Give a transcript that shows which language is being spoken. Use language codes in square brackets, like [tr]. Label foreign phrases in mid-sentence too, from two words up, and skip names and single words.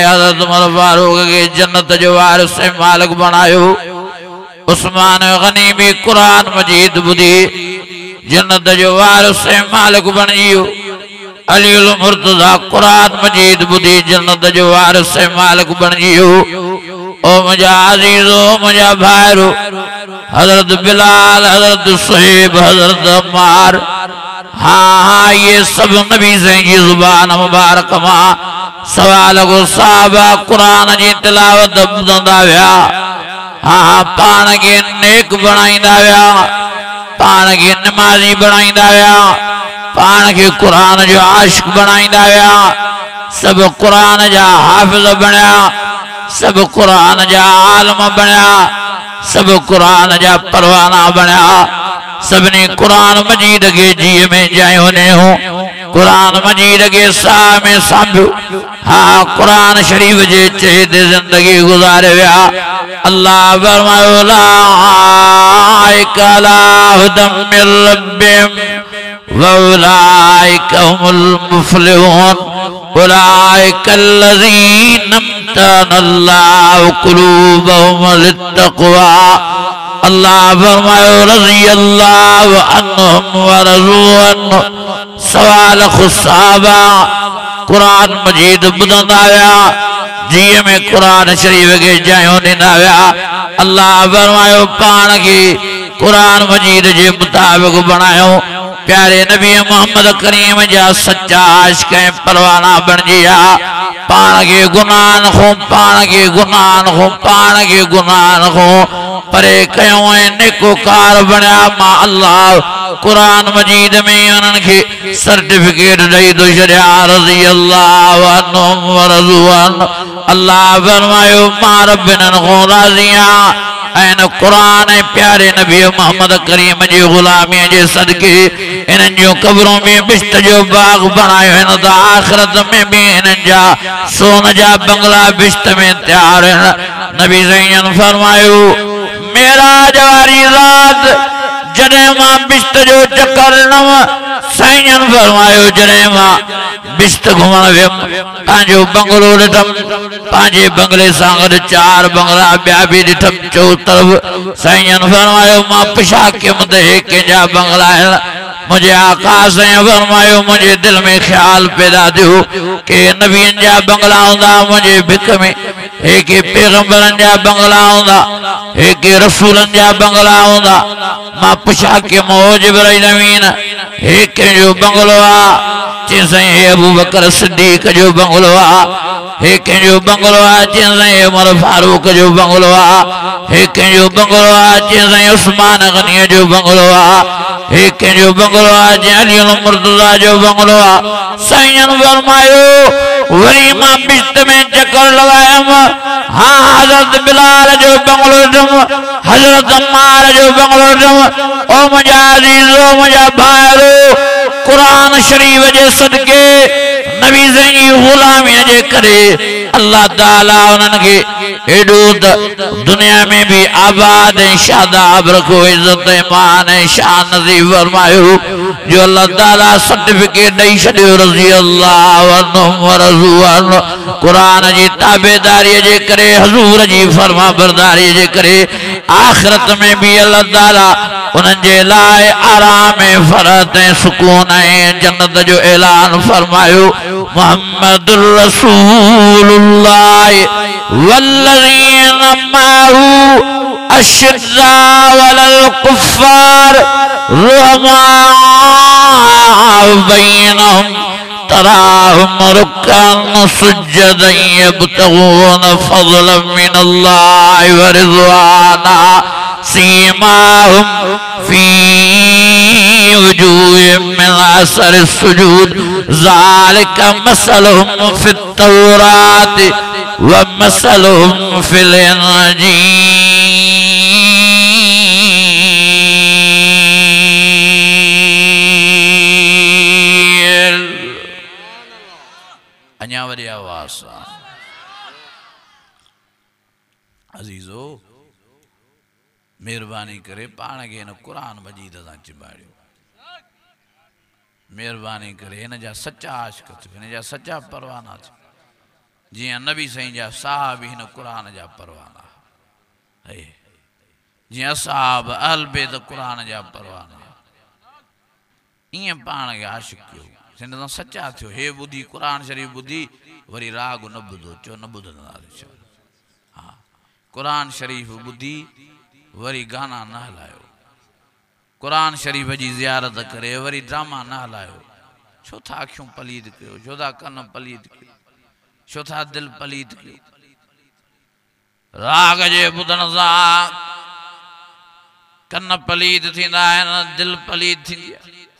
[sd] हज़रत उमर फारूक के जन्नत जो वारिस ऐं मालिक बणायो उस्मान गनी भी कुरान मजीद ॿुधी जन्नत जो वारिस ऐं मालिक बणजी वियो अली उल मुर्तज़ा कुरान मजीद ॿुधी जन्नत जो वारिस ऐं मालिक बणजी वियो ओ मुझा अजीजो मुझा भाइरो हजरत बिलाल हजरत सुहेब हजरत अम्मार हाँ ये सब नबी से जी जुबान मुबारक मां सवाल को साहबा कुरान जी तिलावत ॿुधंदा विया हाँ पाण खे नेक बणाईंदा विया पाण खे नमाज़ी बणाईंदा विया पाण खे कुरान जो आशिक बणाईंदा विया सब कुरान जा हाफ़िज़ बणिया सब कुरान जा आलम बणिया सब कुरान जा परवाना बणिया सबने कुरान मजीद के जीअ में जायो ने हो कुरान मजीद के साह में सांभो हाँ कुरान शरीफ जे चहे जिंदगी गुजारे विया अल्लाह फरमायो [ar] أولئك على هدى من ربهم وأولئك هم المفلحون أولئك الذين امتحن الله قلوبهم للتقوى [sd] अल्लाह फरमायो [ar] رضي الله عنهم ورضوا عنه [sd] सवाल खुसाबा कुरान मजीद ॿुधंदा विया जीअ में कुरान शरीफ के जायो ॾींदा विया अल्लाह फरमायो पाण खे कुरान मजीद जे मुताबिक़ बणायो प्यारे नबी मोहम्मद करीम जा सच्चा आशिक ऐं परवाना बणजी विया पाण खे गुनाहन खां परे कयो ऐं नेकोकार बणिया मां अल्लाह कुरान मजीद में उन्हनि खे सर्टिफिकेट ॾेई थो छॾिया [ar] رضي الله عنهم ورضوا عنه [sd] अल्लाह फरमायो मां रब्बिन खां राज़ी आहियां ऐं कुरान ऐं प्यारे नबी मोहम्मद करीम जी ग़ुलामीअ जे सदके इन्हनि जूं क़बरूं में बिश्त जो बाग बणायो आहिनि त आख़िरत में भी इन्हनि जा सोन जा बंगला बिश्त में तैयार आहिनि नबी साईं फरमायो मेराज वारी रात जॾहिं मां बिश्त जो चकर ॾिनमि साईं फरमायो जॾहिं मां बिश्त घुमण वियुमि पंहिंजो बंगलो ॾिठमि पंहिंजे बंगले सां गॾु 4 बंगला ॿिया बि ॾिठमि चौ तरफ़ साईं फरमायो मां पुछा कयुमि त हे कंहिंजा बंगला आहिनि मुझे आका साईं फरमायो मुझे दिल में ख्याल पैदा थियो कि नबियन जा बंगला होंदा मुझे भिक में एक पैगंबरन जा बंगला होंदा एक रसूलन जा बंगला होंदा मां पुछा कि मो जिब्राइल अमीन एक जो बंगलो आ चई साईं अबू बकर सिद्दीक जो बंगलो आ एक जो बंगलो आ चई साईं उमर फारूक जो बंगलो आ एक जो बंगलो आ चई साईं उस्मान गनी जो बंगलो आ एक जो बंगलो आ चई अली मुर्तजा जो बंगलो आ साईं फरमायो वरी मां बिश्त में चक्कर लगायम हाँ हजरत बिलाल जो बंगलो ॾिठुम हजरत अम्मार जो बंगलो ॾिठुम ओ मुंहिंजा अज़ीज़ो मुंहिंजा भाइरो कुरान शरीफ जे सदके नबी जी गुलामीअ जे करे अल्लाह ताला उन्हनि खे एॾो त दुनिया में भी आबाद ऐं शादाब रखो इज़्ज़त ईमान ऐं शान नसीब फरमायो जो अल्लाह ताला सर्टिफिकेट ॾेई छॾियो [ar] رضي الله عنهم ورضوا عنه [sd] कुरान जी ताबेदारीअ जे करे हज़ूर जी फरमा बरदारी जे करे आखिरत में भी अल्लाह ताला उन्हनि जे लाइ आराम ऐं फरहत ऐं सुकून ऐं जन्नत जो ऐलान फरमायो [ar] محمد رسول الله والذين معه أشداء على الكفار رحماء بينهم تراهم ركعا سجدا يبتغون فضلا من الله ورضوانا سيماهم في وجوههم من أثر السجود ذلك مثلهم في التوراة ومثلهم في الإنجيل. [sd] अञा वरी आवाज़ सां अज़ीज़ो मेहरबानी करे पाण खे हिन क़ुरान मजीद सां चिंबाड़ियो मेहरबानी करे हिन जा सच्चा आशिक़ थियो हिन जा सच्चा परवाना थियो जियां नबी साईं जा साहब हिन क़ुरान जा परवाना है जियां साहब अहल बैत क़ुरान जा परवाना ईअं पाण खे आशिक़ कयो हिन सां सच्चा थियो हे ॿुधी क़ुरान शरीफ़ ॿुधी वरी राग न ॿुधो चओ न ॿुधंदा हा क़ुरान शरीफ़ ॿुधी वरी गाना न हलायो कुरान शरीफ जी ज़ियारत करे वरी ड्रामा न हलायो छो था अखियूं पलीद कयो छो था कन पलीद कयो छो था दिल पलीद कयो राग जे ॿुधण सां कन पलीद थींदा आहिनि दिल पलीद थींदी आहे